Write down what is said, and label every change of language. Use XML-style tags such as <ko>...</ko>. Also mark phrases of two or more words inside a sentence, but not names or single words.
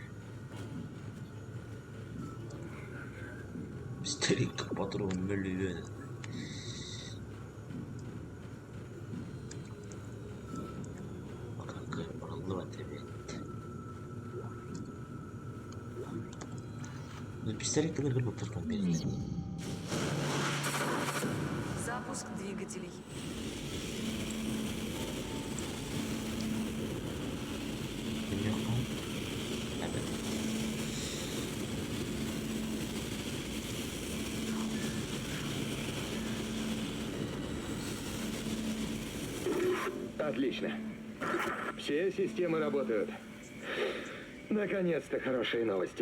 <tr>Pistolet kapatırım böyle. Bakın oralı var tabi. Pistolet de böyle kapatırım böyle.</tr> <ru>Запуск двигателей.</ru> <tr>Yok mu? Evet.</tr> <ru>Отлично. Все системы работают. Наконец-то хорошие новости.</ru>